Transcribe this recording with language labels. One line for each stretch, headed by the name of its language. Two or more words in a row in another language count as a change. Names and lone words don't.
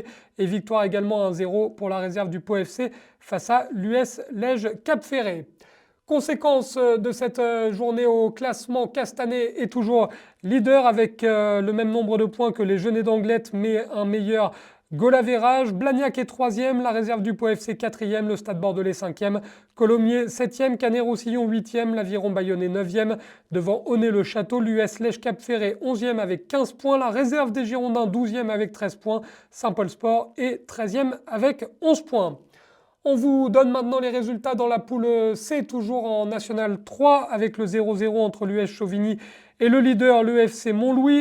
French: Et victoire également 1-0 pour la réserve du Pau FC face à l'US Lège Cap-Ferré. Conséquence de cette journée au classement, Castanet est toujours leader avec le même nombre de points que les Genêts d'Anglet, mais un meilleur goal average. Blagnac est 3e, la réserve du Pau FC 4e, le Stade Bordelais 5e, Colomiers 7e, Canet-Roussillon 8e, l'Aviron Bayonnais 9e, devant Onet-le-Château, l'US Lège Cap-Ferré 11e avec 15 points, la réserve des Girondins 12e avec 13 points, Saint-Paul Sport est 13e avec 11 points. On vous donne maintenant les résultats dans la poule C, toujours en National 3, avec le 0-0 entre l'US Chauvigny et le leader, le FC Montlouis.